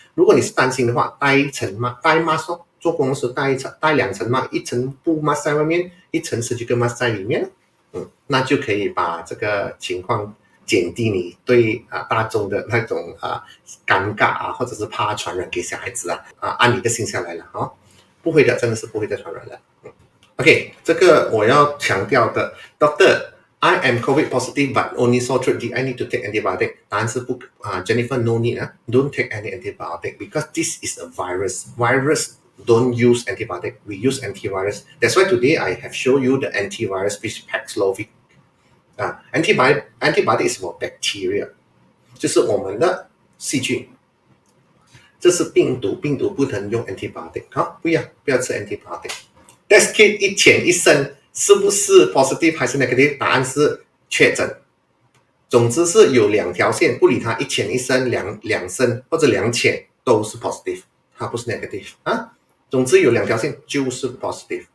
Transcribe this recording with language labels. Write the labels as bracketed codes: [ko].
[zh] 如果你是担心的话，戴mask做工的时候戴2层 mask， 1层布 mask 在外面，1层surgical mask 在里面那就可以把这个情况减低你对大众的那种尴尬或者是怕传染给小孩子按你的心下来了不会的，真的是不会再传染了。 [en] OK， [zh] 这个我要强调的 [en] Doctor，I am COVID positive but only sore throat. Did I need to take antibiotic? [zh] 答案是不 [en] Jennifer no need Don't take any antibiotic because this is a virus. Virus don't use antibiotic. We use antivirus. That's why today I have shown you the antivirus which Paxlovid. Antibiotic is for bacteria， [zh] 就是我们的细菌。这是病毒不能用 antibiotic。不要吃 antibiotic。Test kit 一浅一深是不是 positive 还是 negative？答案是确诊。总之是有2条线，不理它一浅一深、两深或者2浅都是 positive， 它不是 negative 总之有2条线就是 positive。